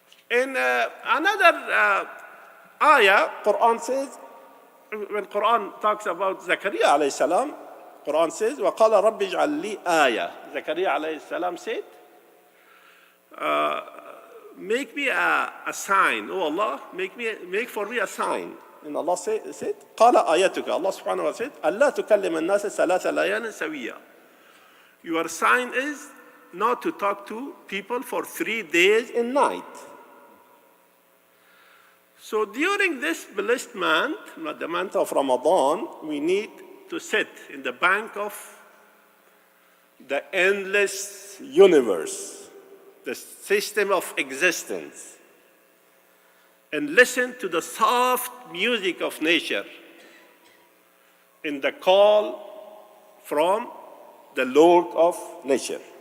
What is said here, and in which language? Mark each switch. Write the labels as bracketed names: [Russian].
[English] In another ayah, Quran says, when Quran talks about Zakaria alayhi salam, Quran says, [Arabic] وَقَالَ رَبِّ اجْعَلْ لِي آيَةً. [English] Zakaria alayhi salam said, make me a sign, oh Allah, make for me a sign. And Allah said, [Arabic] قَالَ آيَتُكَ. [English] Allah subhanahu wa ta'ala said, [Arabic] أَلَّا تُكَلِّمَ النَّاسَ ثَلَاثَ لَيَالٍ سَوِيًّا. [English] Your sign is not to talk to people for 3 days and night. So during this blessed month, the month of Ramadan, we need to sit in the bank of the endless universe, the system of existence, and listen to the soft music of nature in the call from the Lord of nature.